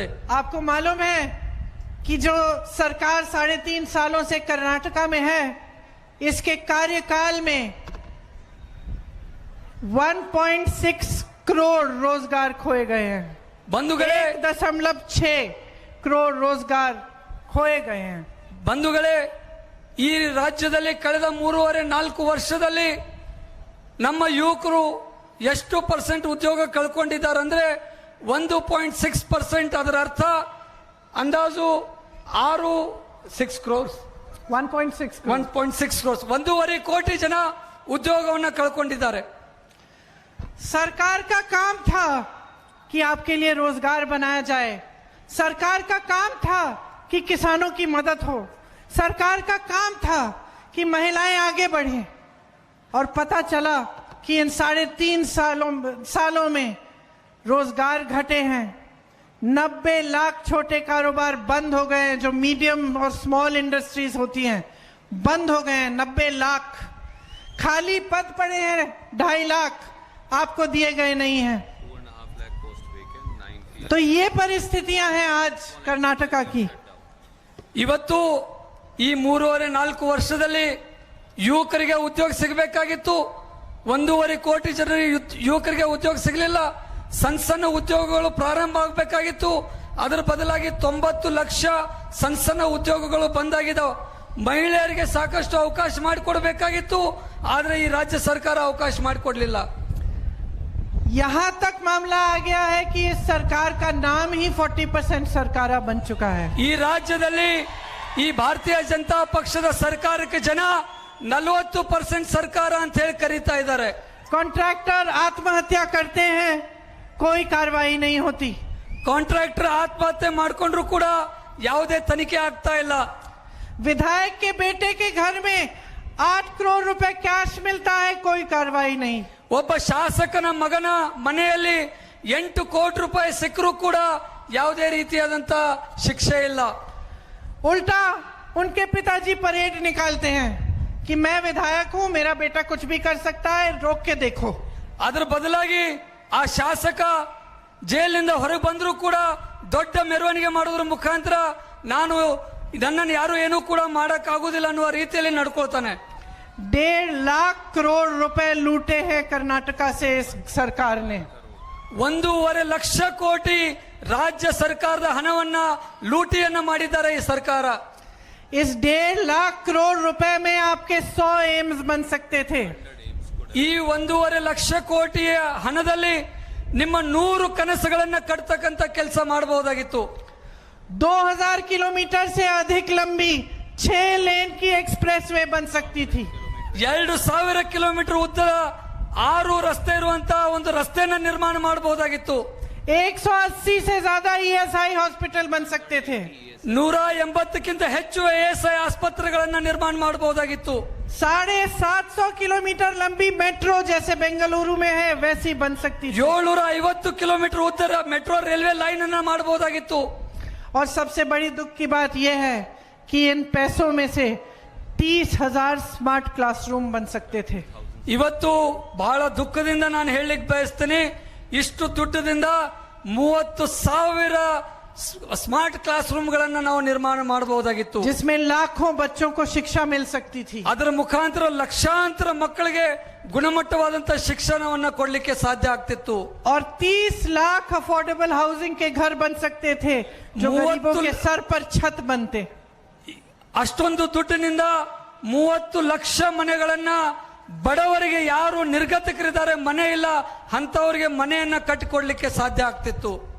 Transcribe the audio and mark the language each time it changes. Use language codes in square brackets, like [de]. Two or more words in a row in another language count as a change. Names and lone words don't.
[hi] आपको मालूम है कि जो सरकार 3.5 सालों से कर्नाटका में है, इसके कार्यकाल में 1.6 करोड़ रोजगार खोए गए हैं. [kn] ಬಂಧುಗಳೇ [hi] 1.6 करोड़ रोजगार खोए गए हैं. [kn] ಬಂಧುಗಳೇ, ಈ ರಾಜ್ಯದಲ್ಲಿ ಕಳೆದ 3.5-4 ವರ್ಷದಲ್ಲಿ ನಮ್ಮ ಯುವಕರು ಎಷ್ಟು ಪರ್ಸೆಂಟ್ ಉದ್ಯೋಗ ಕಳ್ಕೊಂಡಿದ್ದಾರೆ ಅಂದ್ರೆ 1.6%. ಅದರ ಅರ್ಥ ಅಂದಾಜು 6 crores 1.6 1.6 crores 1.5 ಕೋಟಿ ಜನ ಉದ್ಯೋಗವನ್ನು ಕಳ್ಕೊಂಡಿದ್ದಾರೆ. [hi] सरकार का काम था कि आपके लिए रोजगार बनाया जाए. सरकार का काम था कि किसानों की मदद हो. सरकार का काम था कि महिलाएं आगे बढ़ें. और पता चला कि इन 3.5 सालों में रोजगार घटे हैं. 90 लाख छोटे कारोबार बंद हो गए हैं, जो मीडियम और [en] small industries [hi] होती हैं, बंद हो गए हैं. 90 लाख खाली पद पड़े हैं. 2.5 लाख आपको दिए गए नहीं हैं. तो ये परिस्थितियां हैं आज कर्नाटका की. [kn] ಇವತ್ತು ಈ 3.5-4 ವರ್ಷದಲ್ಲಿ ಯುವಕರಿಗೆ ಉದ್ಯೋಗ ಸಿಗಬೇಕಾಗಿತ್ತು. 1.5 ಕೋಟಿ ಜನರಿಗೆ ಯುವಕರಿಗೆ ಉದ್ಯೋಗ ಸಿಗಲಿಲ್ಲ. ಸಣ್ಣ ಸಣ್ಣ ಉದ್ಯೋಗಗಳು ಪ್ರಾರಂಭ ಆಗಬೇಕಾಗಿತ್ತು. ಅದರ ಬದಲಾಗಿ 90 ಲಕ್ಷ ಸಣ್ಣ ಸಣ್ಣ ಉದ್ಯೋಗಗಳು ಬಂದಾಗಿದ್ದಾವೆ. ಮಹಿಳೆಯರಿಗೆ ಸಾಕಷ್ಟು ಅವಕಾಶ ಮಾಡಿಕೊಡಬೇಕಾಗಿತ್ತು, ಆದ್ರೆ ಈ ರಾಜ್ಯ ಸರ್ಕಾರ ಅವಕಾಶ ಮಾಡಿಕೊಡ್ಲಿಲ್ಲ. [hi] यहाँ तक मामला आ गया है कि इस सरकार का नाम ही 40% सरकारा बन चुका है. [kn] ಈ ರಾಜ್ಯದಲ್ಲಿ ಈ ಭಾರತೀಯ ಜನತಾ ಪಕ್ಷದ ಸರ್ಕಾರಕ್ಕೆ ಜನ 40% ಸರ್ಕಾರ ಅಂತ ಹೇಳಿ ಕರೀತಾ ಇದ್ದಾರೆ. [hi] कॉन्ट्रैक्टर आत्महत्या करते हैं, कोई कार्रवाई नहीं होती. [kn] ಕಾಂಟ್ರಾಕ್ಟರ್ ಆತ್ಮಹತ್ಯೆ ಮಾಡ್ಕೊಂಡ್ರು ಕೂಡ ಯಾವುದೇ ತನಿಖೆ ಆಗ್ತಾ ಇಲ್ಲ. [hi] विधायक के बेटे के घर में 8 करोड़ रुपए कैश मिलता है, कोई कार्रवाई नहीं. [kn] ಒಬ್ಬ ಶಾಸಕನ ಮಗನ ಮನೆಯಲ್ಲಿ 8 ಕೋಟಿ ರೂಪಾಯಿ ಸಿಕ್ಕರೂ ಕೂಡ ಯಾವುದೇ ರೀತಿಯಾದಂತ ಶಿಕ್ಷೆ ಇಲ್ಲ. [hi] उल्टा उनके पिताजी परेड निकालते हैं कि मैं विधायक हूं, मेरा बेटा कुछ भी कर सकता है, रोक के देखो. [kn] ಅದರ ಬದಲಾಗಿ ಆ ಶಾಸಕ ಜೈಲಿನಿಂದ ಹೊರಗೆ ಬಂದರೂ ಕೂಡ ದೊಡ್ಡ ಮೆರವಣಿಗೆ ಮಾಡೋದ್ರ ಮುಖಾಂತರ ನಾನು ನನ್ನನ್ನು ಯಾರು ಏನೂ ಕೂಡ ಮಾಡಕ್ ಆಗುದಿಲ್ಲ ಅನ್ನುವ ರೀತಿಯಲ್ಲಿ ನಡ್ಕೊಳ್ತಾನೆ. [hi] 1.5 लाख करोड़ रुपए लूटे हैं कर्नाटका से इस सरकार ने. [kn] 1.5 ಲಕ್ಷ ಕೋಟಿ ರಾಜ್ಯ ಸರ್ಕಾರದ ಹಣವನ್ನ ಲೂಟಿಯನ್ನ ಮಾಡಿದ್ದಾರೆ ಈ ಸರ್ಕಾರ. [hi] इस 1.5 लाख करोड़ रुपए में आपके 100 एम्स बन सकते थे. [kn] ಈ 1.5 ಲಕ್ಷ ಕೋಟಿಯ ಹಣದಲ್ಲಿ ನಿಮ್ಮ 100 ಕನಸುಗಳನ್ನ ಕಟ್ತಕ್ಕಂತ ಕೆಲಸ ಮಾಡಬಹುದಾಗಿತ್ತು. [hi] 2000 किलोमीटर से अधिक लंबी 6 लेन की एक्सप्रेसवे बन सकती थी. [kn] 2000 ಕಿಲೋಮೀಟರ್ ಉದ್ದದ 6 ರಸ್ತೆ ಇರುವಂತಹ ಒಂದು ರಸ್ತೆಯನ್ನ ನಿರ್ಮಾಣ ಮಾಡಬಹುದಾಗಿತ್ತು. [hi] 180 से ज्यादा ESI हॉस्पिटल बन सकते थे. [kn] 180ಕ್ಕಿಂತ ಹೆಚ್ಚು ASI ಆಸ್ಪತ್ರೆಗಳನ್ನ ನಿರ್ಮಾಣ ಮಾಡಬಹುದಾಗಿತ್ತು. [hi] 750 किलोमीटर लंबी मेट्रो जैसे बेंगलुरु में है वैसी बन सकती थी. [kn] 750 ಕಿಲೋಮೀಟರ್ ಉದ್ದದ [en] metro railway line [kn] ಅನ್ನ ಮಾಡಬಹುದಾಗಿತ್ತು. [hi] और सबसे बड़ी दुख की बात यह है कि इन पैसों में से 30,000 [en] smart classroom [hi] बन सकते थे. [kn] ಇವತ್ತು ಬಹಳ ದುಃಖದಿಂದ ನಾನು ಹೇಳಲಿಕ್ಕೆ ಬಯಸ್ತೇನೆ, ಇಷ್ಟು ದುಡ್ಡದಿಂದ 30,000 [en] smart class [kn] ರೂಮ್ಗಳನ್ನ ನಾವು ನಿರ್ಮಾಣ ಮಾಡಬಹುದಾಗಿತ್ತು. [hi] जिसमें लाखों बच्चों को शिक्षा मिल सकती थी. [kn] ಅದರ ಮುಖಾಂತರ ಲಕ್ಷಾಂತರ ಮಕ್ಕಳಿಗೆ ಗುಣಮಟ್ಟವಾದಂತಹ ಶಿಕ್ಷಣವನ್ನ ಕೊಡ್ಲಿಕ್ಕೆ ಸಾಧ್ಯ ಆಗ್ತಿತ್ತು. [hi] और 30 लाख [en] affordable housing [hi] के घर बन सकते थे जो गरीबों के सर पर छत बनते. [kn] ಅಷ್ಟೊಂದು ದುಡ್ಡಿನಿಂದ 30 ಲಕ್ಷ ಮನೆಗಳನ್ನ ಬಡವರಿಗೆ ಯಾರು ನಿರ್ಗತಿಕರಿದ್ದಾರೆ, ಮನೆ ಇಲ್ಲ ಅಂತವರಿಗೆ ಮನೆಯನ್ನ ಕಟ್ಟಿಕೊಡ್ಲಿಕ್ಕೆ ಸಾಧ್ಯ ಆಗ್ತಿತ್ತು.